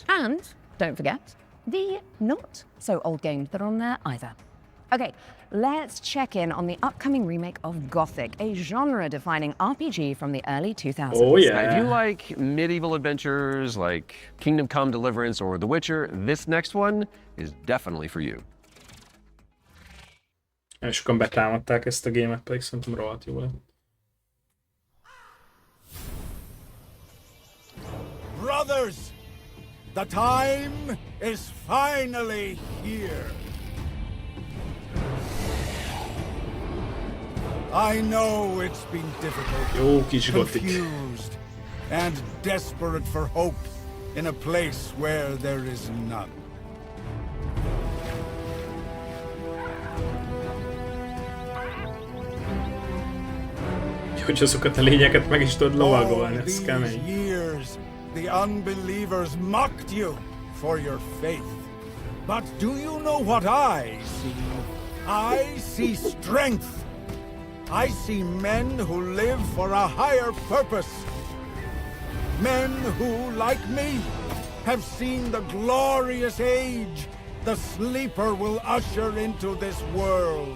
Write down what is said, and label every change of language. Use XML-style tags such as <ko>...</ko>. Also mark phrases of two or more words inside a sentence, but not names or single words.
<en>And don't forget the not so old games that are on there either. Okay, let's check in on the upcoming remake of Gothic, a genre-defining RPG from the early 2000s. Oh yeah. If you like medieval adventures like Kingdom Come Deliverance or The Witcher, this next one is definitely for you.</en> <hu>És sokan betámadták ezt a gémet, pedig szerintem rohadt jó lett.</hu> <en>Brothers, the time is finally here. I know it's been difficult, confused, and desperate for hope in a place where there is none.</en> <hu>Hogy azokat a lényeket meg is tudod lovagolni, ez kemény.</hu> <en>Years, the unbelievers mocked you for your faith. But do you know what I see? I see strength. I see men who live for a higher purpose. Men who, like me, have seen the glorious age the Sleeper will usher into this world.</en>